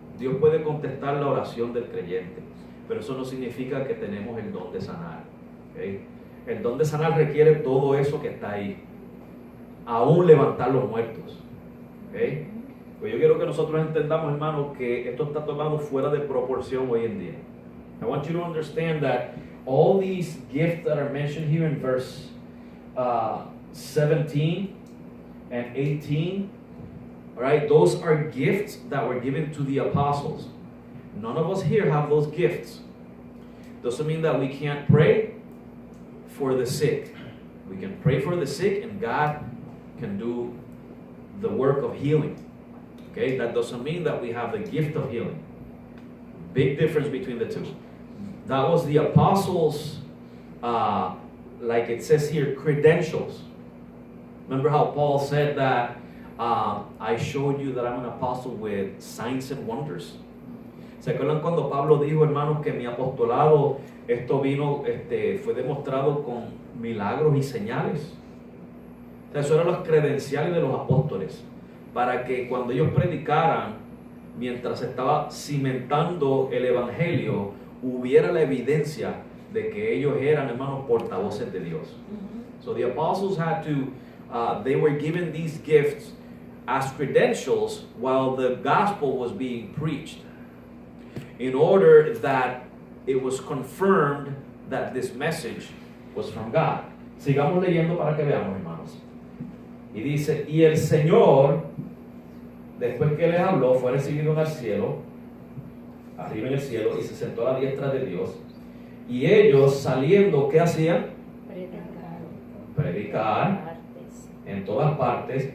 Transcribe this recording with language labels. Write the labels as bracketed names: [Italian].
[Spanish] Dios puede contestar la oración del creyente, pero eso no significa que tenemos el don de sanar. ¿Okay? El don de sanar requiere todo eso que está ahí, aún levantar los muertos. ¿Okay? Pues yo quiero que nosotros entendamos, hermanos, que esto está tomado fuera de proporción hoy en día. [English] I want you to understand that all these gifts that are mentioned here in verse 17 and 18, all right, those are gifts that were given to the apostles. None of us here have those gifts. Doesn't mean that we can't pray for the sick. We can pray for the sick and God can do the work of healing. Okay, that doesn't mean that we have the gift of healing. Big difference between the two. That was the apostles', like it says here, credentials. Remember how Paul said that I showed you that I'm an apostle with signs and wonders. [Spanish] ¿Se acuerdan cuando Pablo dijo, hermanos, que mi apostolado fue demostrado con milagros y señales? O sea, eso eran las credenciales de los apóstoles, para que cuando ellos predicaran, mientras estaba cimentando el evangelio, hubiera la evidencia de que ellos eran, hermanos, portavoces de Dios. [English] So the apostles had to, they were given these gifts as credentials while the gospel was being preached, in order that it was confirmed that this message was from God. [Spanish] Sigamos leyendo para que veamos, hermanos. Y dice, y el Señor, después que les habló, fue recibido en el cielo, arriba en el cielo, y se sentó a la diestra de Dios. Y ellos saliendo, ¿qué hacían? Predicar en todas partes.